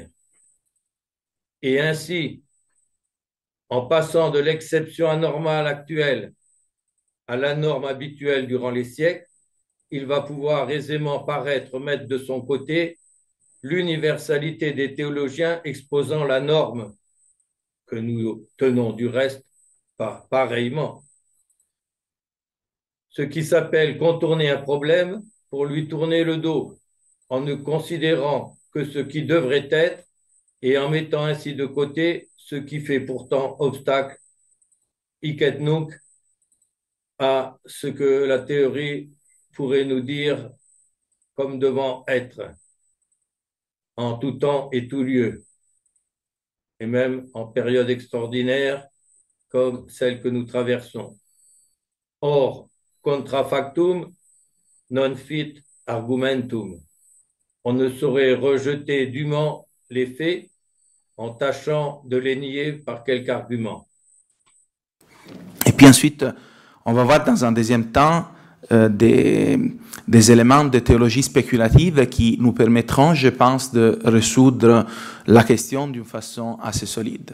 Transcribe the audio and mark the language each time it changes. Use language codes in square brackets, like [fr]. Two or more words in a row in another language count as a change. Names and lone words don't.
[fr] Et ainsi, en passant de l'exception anormale actuelle à la norme habituelle durant les siècles, il va pouvoir aisément paraître mettre de son côté l'universalité des théologiens exposant la norme, que nous tenons du reste pareillement. Ce qui s'appelle contourner un problème pour lui tourner le dos, en ne considérant que ce qui devrait être et en mettant ainsi de côté ce qui fait pourtant obstacle, [la] hic et nunc, [fr] à ce que la théorie pourrait nous dire comme devant être, en tout temps et tout lieu, et même en période extraordinaire comme celle que nous traversons. Or, [la] contrafactum non fit argumentum. [fr] On ne saurait rejeter dûment les faits en tâchant de les nier par quelque argument. Et puis ensuite, on va voir dans un deuxième temps des éléments de théologie spéculative qui nous permettront, je pense, de résoudre la question d'une façon assez solide.